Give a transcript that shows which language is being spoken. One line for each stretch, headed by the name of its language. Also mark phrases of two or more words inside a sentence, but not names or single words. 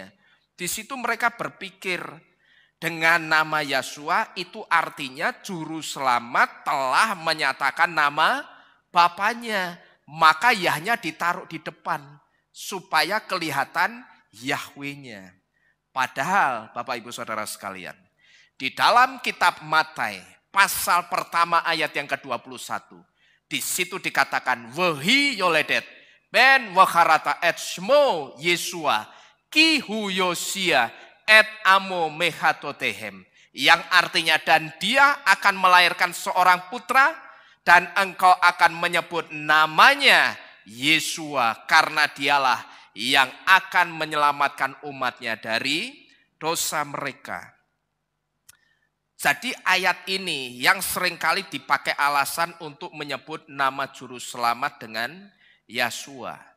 Indonesian: Di situ mereka berpikir dengan nama Yeshua itu artinya juru selamat telah menyatakan nama Bapaknya. Maka Yahnya ditaruh di depan supaya kelihatan Yahwehnya. Padahal Bapak Ibu Saudara sekalian, di dalam kitab Matai pasal pertama ayat yang ke-21, di situ dikatakan
Hebrew: והיא יולדת בן וקראת את שמו ישוע כי הוא יושיע את עמו מחטאתיהם,
Indonesian: yang artinya dan dia akan melahirkan seorang putra dan engkau akan menyebut namanya Yeshua karena dialah yang akan menyelamatkan umatnya dari dosa mereka. Jadi ayat ini yang seringkali dipakai alasan untuk menyebut nama juru selamat dengan Yeshua.